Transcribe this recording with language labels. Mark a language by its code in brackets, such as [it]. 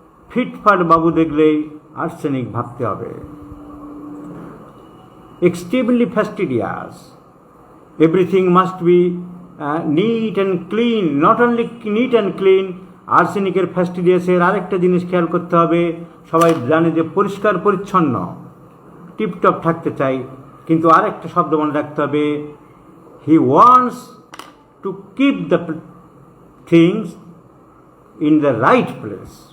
[bn] ফিটফাট বাবু দেখলেই আর্সেনিক ভাবতে হবে। [en] Extremely fastidious. Everything must be neat and clean. Not only neat and clean, [bn] আর্সেনিকের ফ্যাস্টিডিয়াসের আরেকটা জিনিস খেয়াল করতে হবে। সবাই জানে যে পরিষ্কার পরিচ্ছন্ন টিপটপ থাকতে চাই, কিন্তু আরেকটা শব্দ মনে রাখতে হবে, [en] He wants to keep the things in the right place.